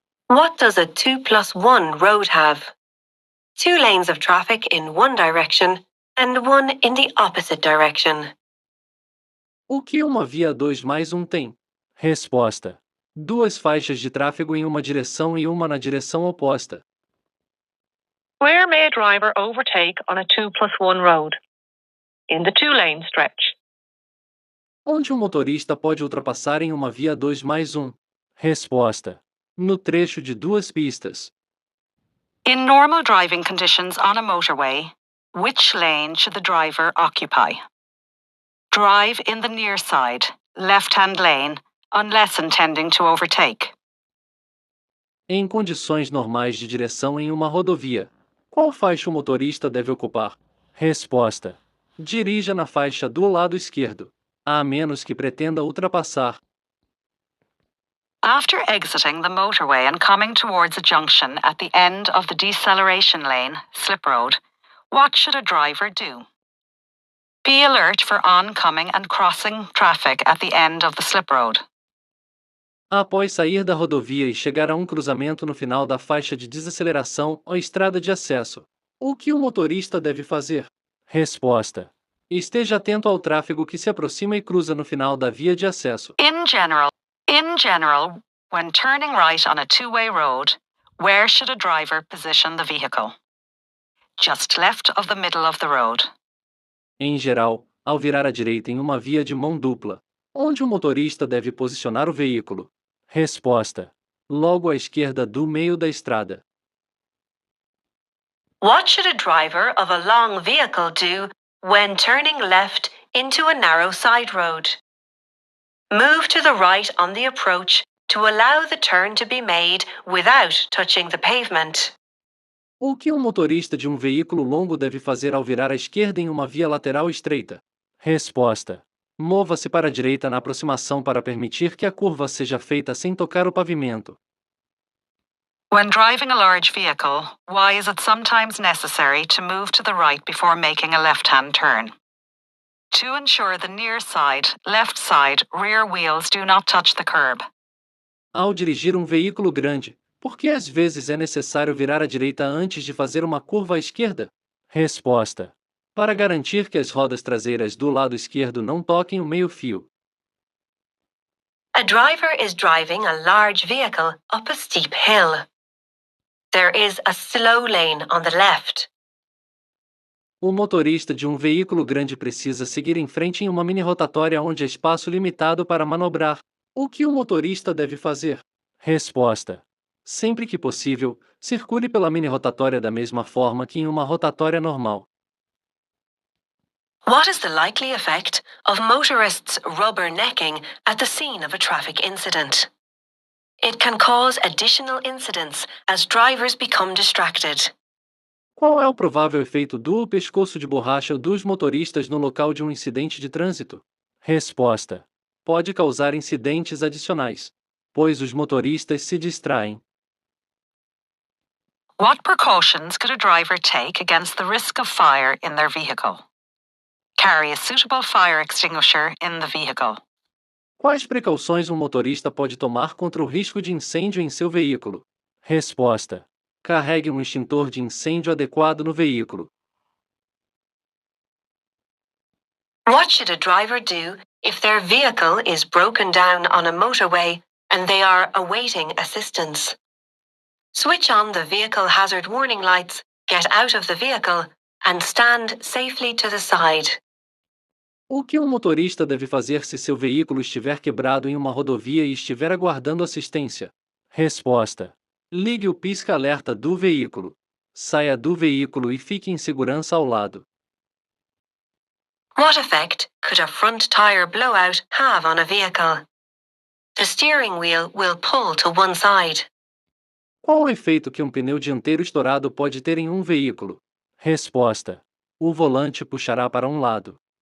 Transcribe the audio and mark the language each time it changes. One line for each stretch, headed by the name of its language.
English: What does a 2+1 road have? 2 lanes of traffic in one direction and one in the opposite direction.
Portuguese: O que uma via 2+1 tem? Resposta: duas faixas de tráfego em uma direção e uma na direção oposta.
English: Where may a driver overtake on a 2+1 road? In the 2-lane stretch.
Portuguese: Onde um motorista pode ultrapassar em uma via 2+1? Resposta: no trecho de duas pistas.
English: In normal driving conditions on a motorway, which lane should the driver occupy? Drive in the near side, left-hand lane, unless intending to overtake.
Portuguese: Em condições normais de direção em uma rodovia, qual faixa o motorista deve ocupar? Resposta: dirija na faixa do lado esquerdo, a menos que pretenda ultrapassar.
English: After exiting the motorway and coming towards a junction at the end of the deceleration lane, slip road, what should a driver do? Be alert for oncoming and crossing traffic at the end of the slip road.
Portuguese: Após sair da rodovia e chegar a um cruzamento no final da faixa de desaceleração ou estrada de acesso, o que o motorista deve fazer? Resposta: esteja atento ao tráfego que se aproxima e cruza no final da via de acesso.
English: In general, when turning right on a two-way road, where should a driver position the vehicle? Just left of the middle of the road.
Portuguese: Em geral, ao virar à direita em uma via de mão dupla, onde o motorista deve posicionar o veículo? Resposta: logo à esquerda do meio da estrada.
English: What should a driver of a long vehicle do when turning left into a narrow side road? Move to the right on the approach to allow the turn to be made without touching the pavement.
Portuguese: O que um motorista de um veículo longo deve fazer ao virar à esquerda em uma via lateral estreita? Resposta: mova-se para a direita na aproximação para permitir que a curva seja feita sem tocar o pavimento.
English: When driving a large vehicle, why is it sometimes necessary to move to the right before making a left-hand turn? To ensure the near side, left side, rear wheels do not touch the curb.
Portuguese: Ao dirigir um veículo grande, por que às vezes é necessário virar à direita antes de fazer uma curva à esquerda? Resposta: para garantir que as rodas traseiras do lado esquerdo não toquem o meio-fio.
English: A driver is driving a large vehicle up a steep hill. There is a slow lane on the left.
Portuguese: O motorista de um veículo grande precisa seguir em frente em uma mini rotatória onde há espaço limitado para manobrar. O que o motorista deve fazer? Resposta: sempre que possível, circule pela mini rotatória da mesma forma que em uma rotatória normal.
English: What is the likely effect of motorists rubbernecking at the scene of a traffic incident? It can cause additional incidents as drivers become distracted.
Portuguese: Qual é o provável efeito do pescoço de borracha dos motoristas no local de um incidente de trânsito? Resposta: pode causar incidentes adicionais, pois os motoristas se distraem.
English: What precautions could a driver take against the risk of fire in their vehicle? Carry a suitable fire extinguisher in the vehicle.
Portuguese: Quais precauções um motorista pode tomar contra o risco de incêndio em seu veículo? Resposta: carregue um extintor de incêndio adequado no veículo.
English: What should a driver do if their vehicle is broken down on a motorway and they are awaiting assistance? Switch on the vehicle hazard warning lights, get out of the vehicle, and stand safely to the side.
Portuguese: O que um motorista deve fazer se seu veículo estiver quebrado em uma rodovia e estiver aguardando assistência? Resposta: ligue o pisca-alerta do veículo. Saia do veículo e fique em segurança ao lado.
English: What effect could a front tire blowout have on a vehicle? The steering wheel will pull to one side.
Portuguese: Qual o efeito que um pneu dianteiro estourado pode ter em um veículo? Resposta: o volante puxará para um lado.